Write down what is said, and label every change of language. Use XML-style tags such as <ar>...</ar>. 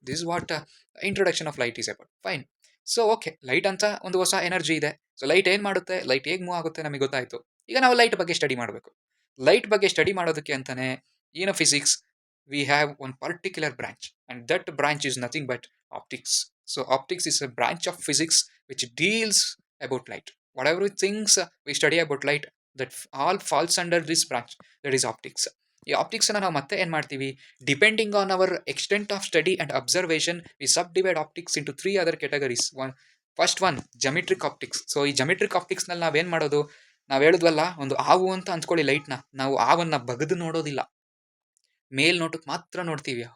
<en>This is what introduction of light is about. Fine. So okay,</en> <kn>light ಅಂತ ಒಂದು ಹೊಸ energy ಇದೆ. So light ಏನು ಮಾಡುತ್ತೆ, ಲೈಟ್ ಹೇಗೆ ಮೂವ್ ಆಗುತ್ತೆ ನಮಗೆ ಗೊತ್ತಾಯಿತು. ಈಗ ನಾವು ಲೈಟ್ ಬಗ್ಗೆ ಸ್ಟಡಿ ಮಾಡಬೇಕು. ಲೈಟ್ ಬಗ್ಗೆ ಸ್ಟಡಿ ಮಾಡೋದಕ್ಕೆ ಅಂತಾನೆ ಏನೋ</kn> <en>Physics we have one particular branch, and that branch is nothing but optics. So optics is a branch of physics which deals about light. Whatever things we study about light, that all falls under this branch, that is optics.</en> <kn>ಈ ಆಪ್ಟಿಕ್ಸನ್ನು ನಾವು ಮತ್ತೆ ಏನು ಮಾಡ್ತೀವಿ,</kn> <en>Depending on our extent of study and observation we subdivide optics into 3 other categories. First one</en> <kn>ಜಮೆಟ್ರಿಕ್ optics. So ಈ ಜಮೆಟ್ರಿಕ್ ಆಪ್ಟಿಕ್ಸ್ನಲ್ಲಿ ನಾವೇನು ಮಾಡೋದು, ನಾವು ಹೇಳಿದ್ವಲ್ಲ, ಒಂದು ಹಾವು ಅಂತ ಅಂದ್ಕೊಳ್ಳಿ, ಲೈಟ್ನ ನಾವು ಹಾವನ್ನು ಬಗೆದು ನೋಡೋದಿಲ್ಲ, ಮೇಲ್ನೋಟಕ್ಕೆ ಮಾತ್ರ ನೋಡ್ತೀವಿ.</kn>